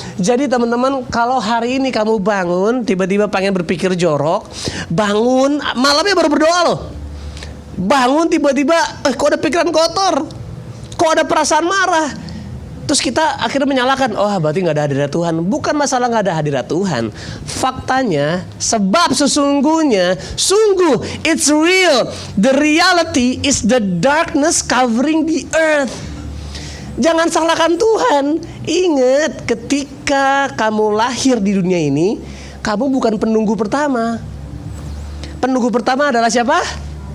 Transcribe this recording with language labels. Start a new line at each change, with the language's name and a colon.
Indonesian: Jadi teman-teman, kalau hari ini kamu bangun tiba-tiba pengen berpikir jorok, bangun malamnya baru berdoa loh. Bangun tiba-tiba, kok ada pikiran kotor, kok ada perasaan marah. Terus kita akhirnya menyalahkan, berarti gak ada hadirat Tuhan. Bukan masalah gak ada hadirat Tuhan. Faktanya, sebab sesungguhnya,
English: it's real. The reality is the darkness covering the earth.
Indonesian: Jangan salahkan Tuhan. Ingat, ketika kamu lahir di dunia ini, kamu bukan penunggu pertama. Penunggu pertama adalah siapa?